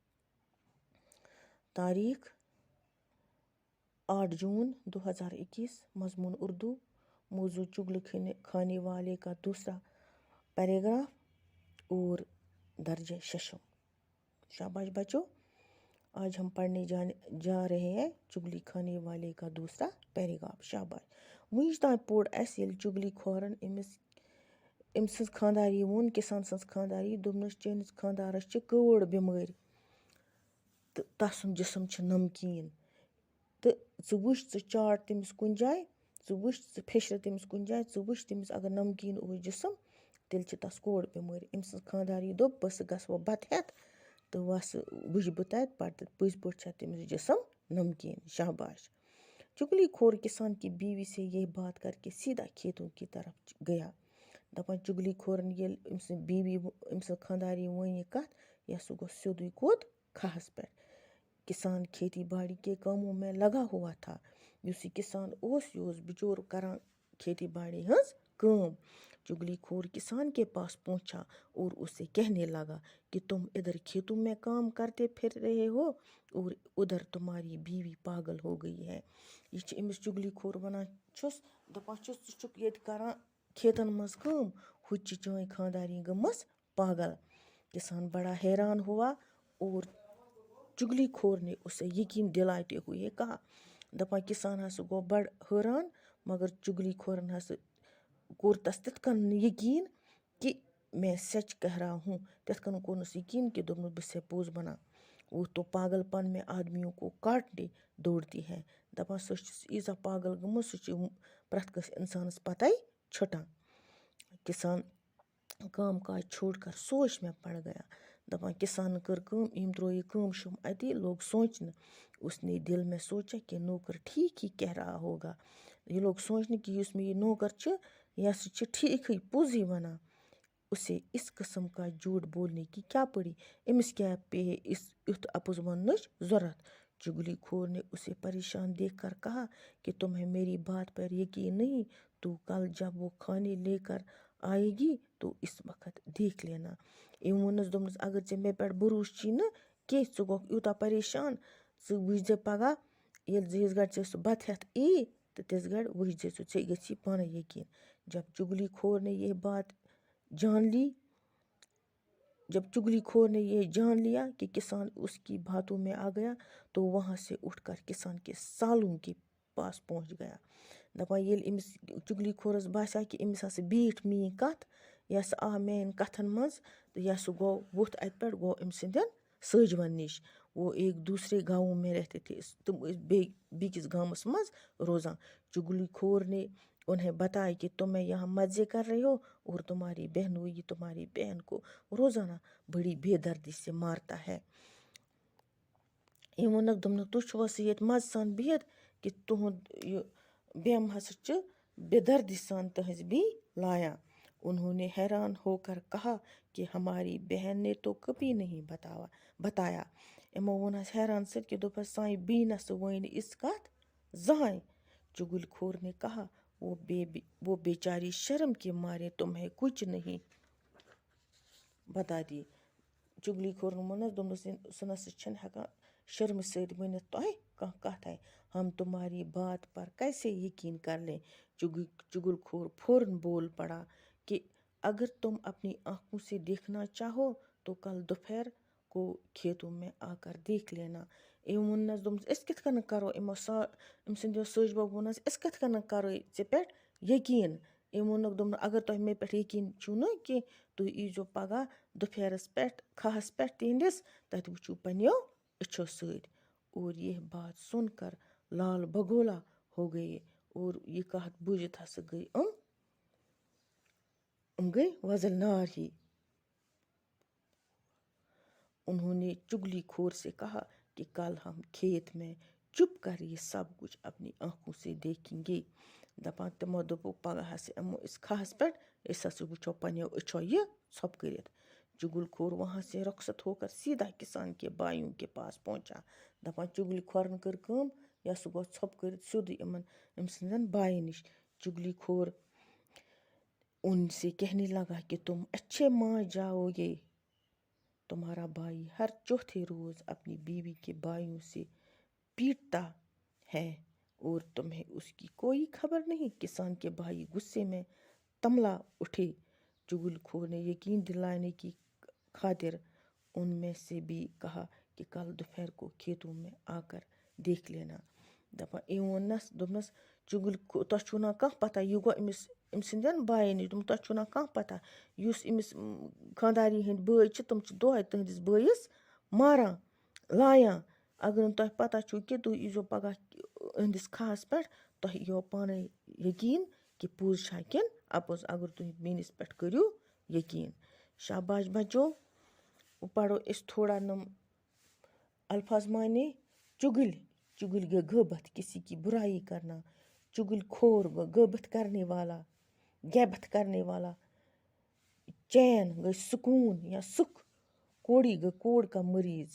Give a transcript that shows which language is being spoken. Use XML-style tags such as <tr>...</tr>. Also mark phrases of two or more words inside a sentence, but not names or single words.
<ur>تاریخ 8 جون 2021، مضمون اردو، موضوع چغل کھانے والے کا دوسرا پیراگراف اور درجہ ششم۔ شاباش بچو، آج ہم پڑھنے جا رہے ہیں چگلی کھانے والے کا دوسرا پیراگراف۔</ur> <ks>شاباش، ونچ تام پوٚر اسہِ ییٚلہِ چُگلی کھورن أمۍ سٕنٛز خانٛداری ووٚن کِسان سٕنٛز خانٛداری دوٚپنَس چٲنِس خانٛدارَس چھِ کٔوٕڑ بٮ۪مٲرۍ تہٕ تَسُنٛد جسم چھُ نمکیٖن تہٕ ژٕ وٕچھ ژٕ چاٹ تٔمِس کُنہِ جایہِ، ژٕ وٕچھ ژٕ پھیٚشرِ تٔمِس کُنہِ جایہِ، ژٕ وٕچھ تٔمِس اگر نمکیٖن اوس جسم تیٚلہِ چھِ تَس کوڑ بٮ۪مٲرۍ۔ أمۍ سٕنٛز خانٛداری دوٚپ بہٕ ہسا گژھٕ وۄنۍ بتہٕ ہٮ۪تھ تہٕ وَسہٕ وٕچھِ بہٕ تَتہِ پتہٕ پٔزۍ پٲٹھۍ چھا تٔمِس جسم نمکیٖن۔</ks> <ur>شاباش۔ چُگلی خور کسان کی بیوی سے یہ بات کر کے سیدھا کھیتوں کی طرف گیا۔</ur> <ks>دپان چُگلی کھورن ییٚلہِ أمۍ سٕنٛز بیوی أمۍ سٕنٛز خانٛداری وۄنۍ یہِ کتھ، یا سُہ گوٚو سیوٚدُے کوٚت کھہس پٮ۪ٹھ۔</ks> <ur>کسان کھیتی باڑی کے کاموں میں لگا ہوا تھا۔</ur> <ks>یُس یہِ کسان اوس، یہِ اوس بچور کران کھیتی باڑی ہٕنٛز کٲم۔</ks> <ur>چُگلی کھور کسان کے پاس پہنچا اور اسے کہنے لگا کہ تم ادھر کھیتوں میں کام کرتے پھر رہے ہو اور ادھر تمہاری بیوی پاگل ہو گئی ہے۔</ur> <ks>یہ چھِ أمِس چُگلی کھور ونان چھُس، دپان چھُس ژٕ چھُکھ ییٚتہِ کران کھیتن منٛز کٲم، ہُتہِ چھِ چٲنۍ خانٛداری گٔمٕژ پاگل۔</ks> <ur>کسان بڑا حیران ہوا اور چُگلی کھور نے اسے یقین دلاتے ہوئے کہا۔</ur> <ks>دپان کسان ہسا گوٚو بڑٕ حٲران، مگر چُگلی کھورن ہسا کوٚر تس تِتھ کٔنۍ یقین</ks> <ur>کہ میں سچ کہہ رہا ہوں،</ur> <ks>تِتھ کٔنۍ کوٚرنس یقین کہ دوٚپنس بہٕ چھسے پوٚز ونان۔</ks> <ur>وہ تو پاگل پن میں آدمیوں کو کاٹنے دوڑتی ہے۔</ur> <ks>دپان سۄ چھِ ییٖژاہ پاگل گٔمٕژ، سُہ چھِ پرٛٮ۪تھ کٲنٛسہِ انسانس پتے چھُٹان۔</ks> <ur>کسان کام کاج چھوڑ کر سوچ میں پڑ گیا۔</ur> <ks>دپان کسانن کٔر کٲم، أمۍ ترٛوو یہِ کٲم شٲم اتی، لوگ سوچنہِ۔</ks> <ur>اس نے دل میں سوچا کہ نوکر ٹھیک ہی کہہ رہا ہوگا۔</ur> <ks>یہ لوگ سوچنہِ کہ یُس مےٚ یہِ نوکر چھُ یہِ ہسا چھُ ٹھیٖکھٕے پوٚزٕے ونان۔</ks> <ur>اسے اس قسم کا جھوٹ بولنے کی کیا پڑی،</ur> <ks>أمِس کیٛاہ پیٚیہِ یُتھ اپُز وننٕچ ضرورت۔</ks> <ur>چُگلی کھور نے اسے پریشان دیکھ کر کہا کہ تمہیں میری بات پر یقین نہیں، تو کل جب وہ کھانے لے کر آئے گی تو اس وقت دیکھ لینا۔</ur> <ks>أمۍ ووٚننس دوٚپنس اگر ژےٚ مےٚ پٮ۪ٹھ بروسہٕ چھی نہٕ کینٛہہ، ژٕ گوٚکھ یوٗتاہ پریشان، ژٕ وٕچھ زِ پگاہ ییٚلہِ یِژھ گرِ ژےٚ سُہ بتہٕ ہٮ۪تھ یی تہٕ تِژھ گرِ وٕچھ زِ ژٕ، ژےٚ گژھی پانے یقین۔</ks> <ur>جب چُگلی کھور نے یہ جان لیا کہ کسان اس کی باتوں میں آ گیا تو وہاں سے اٹھ کر کسان کے سالوں کے پاس پہنچ گیا۔</ur> <ks>دپان ییٚلہِ أمِس چُگلی کھورس باسیو کہ أمِس ہسا بیٖٹھ میٛٲنۍ کتھ، یہِ ہسا آو میٛانٮ۪ن کتھن منٛز، تہٕ یہِ ہسا گوٚو ووٚتھ اتہِ پٮ۪ٹھ گوٚو أمۍ سٕنٛدٮ۪ن سٲجون نِش۔</ks> <ur>وہ ایک دوسرے گاؤں میں رہتے تھے،</ur> <ks>تم ٲسۍ بیٚکِس گامس منٛز روزان۔</ks> <ur>چُگلی کھور نے انہیں بتایا کہ تم یہاں مزے کر رہے ہو اور تمہاری بہنوئی یہ تمہاری بہن کو روزانہ بڑی بے دردی سے مارتا ہے۔</ur> <ks>أمۍ ووٚنکھ دوٚپنکھ تُہۍ چھِوا سا ییٚتہِ مزٕ سان بِہِتھ کہ تُہُنٛد یہِ بیٚم ہسا چھِ بے دردی سان تٕہٕنٛزِ بیٚیہِ لایان۔</ks> <ur>انہوں نے حیران ہو کر کہا کہ ہماری بہن نے تو کبھی نہیں بتایا۔</ur> <ks>یِمو ووٚن حظ حیران سۭتۍ کہ دوٚپہس سانہِ بیٚنہِ نسا ؤنۍ نہٕ یِژھ کتھ زٕہٕنۍ۔</ks> <ur>چُگل کھور نے کہا وہ بیچاری شرم کے مارے تمہیں کچھ نہیں بتاتی۔</ur> <ks>چُگلی کھورن ووٚننس دوٚپنس سُہ نسا چھِنہٕ ہٮ۪کان شرمہٕ سۭتۍ ؤنِتھ تۄہہِ کانٛہہ کتھے،</ks> <ur>ہم تمہاری بات پر کیسے یقین کر لیں۔ چُگل کھور فوراً بول پڑا کہ اگر تم اپنی آنکھوں سے دیکھنا چاہو تو کل دوپہر کو کھیتوں میں آ کر دیکھ لینا۔</ur> <ks>أمۍ ووٚننس دوٚپنس أسۍ کِتھ کٔنۍ کرو، أمۍ سٕنٛدیو سٲجِبو ووٚننس أسۍ کِتھ کٔنۍ کرو ژےٚ پٮ۪ٹھ یقین۔ أمۍ ووٚنُکھ دوٚپُن اگر تۄہہِ مےٚ پٮ۪ٹھ یقین چھُو نہٕ کینٛہہ، تُہۍ ییٖزیو پگاہ دُپہرس پٮ۪ٹھ کھہس پٮ۪ٹھ تِہنٛدِس، تتہِ وٕچھِو پنٛنیو أچھو سۭتۍ۔</ks> <ur>اور یہ بات سن کر لال بگولا ہو گئے</ur> <ks>اور یہ کہت بوٗزِتھ ہسا گٔے گٔے وۄزٕلۍ نار ہی۔</ks> <ur>انہوں نے چُگلی کھور سے کہا کہ کل ہم کھیت میں چپ کر یہ سب کچھ اپنی آنکھوں سے دیکھیں گے۔</ur> <ks>دپان تِمو دوٚپُکھ پگاہ ہسا یِمو أسۍ کھہس پٮ۪ٹھ، أسۍ ہسا وٕچھو پنٛنیو أچھو یہِ ژھۄپہٕ کٔرِتھ۔</ks> <ur>چُگل کھور وہاں سے رخصت ہو کر سیدھا کسان کے بھائیوں کے پاس پہنچا۔</ur> <ks>دپان چُگلی کھورن کٔر کٲم، یہِ ہسا گوٚو ژھۄپہٕ کٔرِتھ سیوٚدُے أمۍ سٕنٛدٮ۪ن بایَن نِش۔</ks> <ur>چُگلی کھور ان سے کہنے لگا کہ تم اچھے مان جاؤ گے. تمہارا بھائی ہر چوتھے روز اپنی بیوی کے بھائیوں سے پیٹتا ہے اور تمہیں اس کی کوئی خبر نہیں. کسان کے بھائی غصے میں تملا اٹھے. چغل خور نے یقین دلانے کی خاطر ان میں سے بھی کہا کہ کل دوپہر کو کھیتوں میں آ کر دیکھ لینا.</ur> <ks>دپان ووننس دوپنس چغل تۄہہِ چھُو نا کانٛہہ پتہ یہِ گوٚو أمۍ سٕنٛدٮ۪ن بایَن نِش. دوٚپُن تۄہہِ چھُو نا کانٛہہ پتہ یُس أمِس خانٛداری ہٕنٛدۍ بٲے چھِ تِم چھِ دۄہَے تٕہٕنٛدِس بٲیِس ماران لایان. اگر نہٕ تۄہہِ پتہ چھُو کہِ تُہۍ ییٖزیو پگاہ أہٕنٛدِس کھہَس پٮ۪ٹھ تۄہہِ ییٖیو پانَے یقیٖن کہِ پوٚز چھا کِنہٕ اَپُز. اگر تُہۍ میٛٲنِس پٮ۪ٹھ کٔرِو یقیٖن.</ks> <ur>شاباش بچو.</ur> <ks>پڑھو أسۍ تھوڑا نم الفاظ معنی.</ks> <ur>چغل گئے غیبت کسی کی برائی کرنا. چغل خور غیبت کرنے والا غیبت کرنے والا. چین گئی سکون یا سکھ. کوڑی گئی کوڑ کا مریض.</ur>